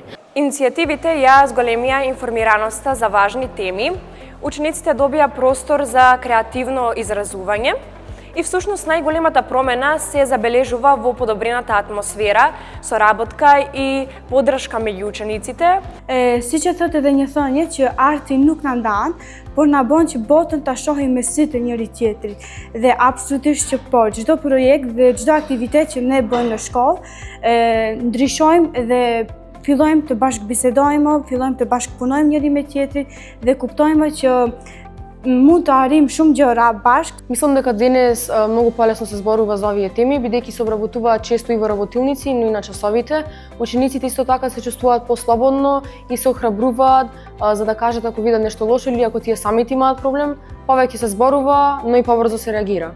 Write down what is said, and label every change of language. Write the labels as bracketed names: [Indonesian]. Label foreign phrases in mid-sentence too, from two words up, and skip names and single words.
[Macedonian] Иницијативите ја зголемија информираноста за важни теми, учениците добија простор за креативно изразување и всушност најголемата промена се забележува во подобрената атмосфера, соработка и поддршка меѓу учениците. [Albanian] Si që thotë edhe një thënie që arti nuk na ndan, por na bën që botën ta shohim me sy të njëri tjetrit. Dhe absolutisht që po, çdo projekt dhe çdo aktivitet që ne bëjmë në shkollë, ndryshojmë dhe fillojmë të bashkëbisedojmë, fillojmë të bashkëpunojmë njëri me tjetrin dhe kuptojmë që mund të арим shumë gjëra bashk. [Macedonian] Мислам дека денес многу полесно се зборува за овие теми, бидејќи се обработуваат често и во работилници, но и на часовите. Учениците исто така се чувствуваат послободно и се охрабруваат за да кажат ако видат нешто лошо или ако тие самите имаат проблем, повеќе се зборува, но и побрзо се реагира.